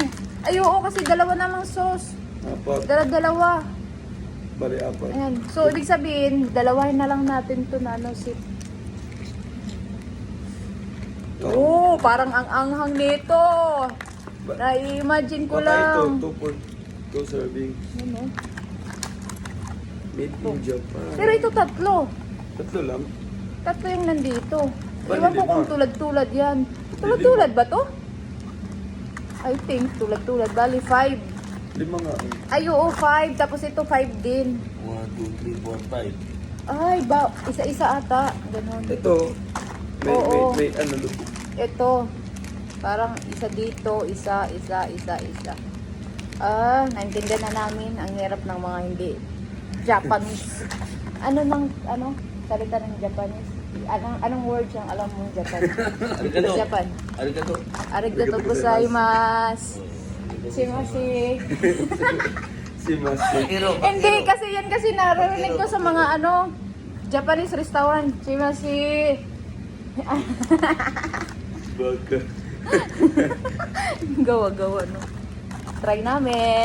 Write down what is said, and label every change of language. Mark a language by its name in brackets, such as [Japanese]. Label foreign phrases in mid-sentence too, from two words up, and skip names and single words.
[Filipino] Ay oo, kasi dalawa namang sauce. Apat. Dalawa. Bali, apat. Ayan. So, ibig sabihin, dalawahin na lang natin to na ano, seat. Oh, parang ang anghang nito. Na-imagine ko lang. Ito, 2 for 2 serving. Ano? Made in Japan. Pero ito tatlo. Tatlo lang. Tatlo yung nandito. Bali, Iwan ko lima. kung tulad-tulad yan. Tulad-tulad ba to? I think tulad-tulad. Bali, 5. 5 nga. Ay, oo, 5. Tapos ito 5 din. 1, 2, 3, 4, 5. Ay, isa-isa ata. Ganon. Ito. Oo. May ano, lubog. Ito. Parang isa dito, isa. Ah, naintindihan na namin ang hirap ng mga hindi Japanese. Salita ng Japanese? Anong word siyang alam mo Japanese? Arigato. Japan. Arigato. [Japanese] Arigato gozaimasu. [Filipino] Shimashi. Si Master. Hiro. Hindi, kasi narinig ko sa mga Japanese restaurant. Shimashi. Baka. Gawa-gawa, no? Try namin.